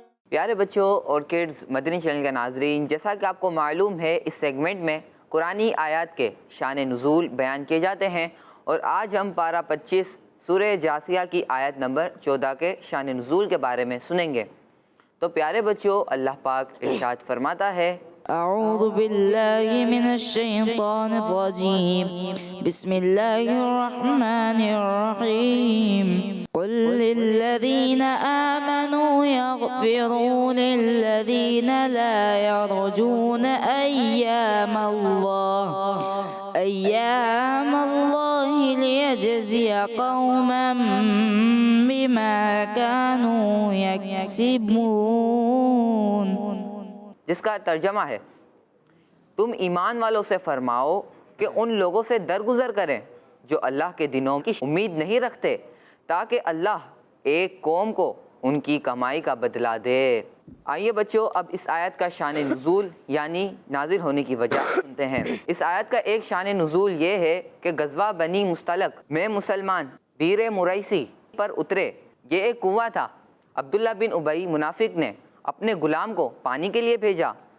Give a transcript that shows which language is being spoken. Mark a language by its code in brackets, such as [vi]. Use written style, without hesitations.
[ur] پیارے بچوں اور کڈز مدنی چینل کے ناظرین، جیسا کہ آپ کو معلوم ہے اس سیگمنٹ میں قرآنی آیات کے شان نزول بیان کیے جاتے ہیں، اور آج ہم پارہ 25 سورہ جاثیہ کی آیت نمبر 14 کے شان نزول کے بارے میں سنیں گے۔ تو پیارے بچوں، اللہ پاک ارشاد فرماتا ہے، [ar] أعوذ بالله من الشيطان الرجيم بسم الله الرحمن الرحيم قل للذين آمنوا يغفروا للذين لا يرجون أيام الله ليجزي قوما بما كانوا يكسبون، [ur] جس کا ترجمہ ہے، تم ایمان والوں سے فرماؤ کہ ان لوگوں سے درگزر کریں جو اللہ کے دنوں کی امید نہیں رکھتے، تاکہ اللہ ایک قوم کو ان کی کمائی کا بدلہ دے۔ آئیے بچوں، اب اس آیت کا شان نزول یعنی نازل ہونے کی وجہ سنتے ہیں۔ اس آیت کا ایک شان نزول یہ ہے کہ غزوہ بنی مستلق میں مسلمان بیر مریسی پر اترے۔ یہ ایک کنواں تھا۔ عبداللہ بن ابی منافق نے اپنے غلام کو پانی کے لیے بھیجا،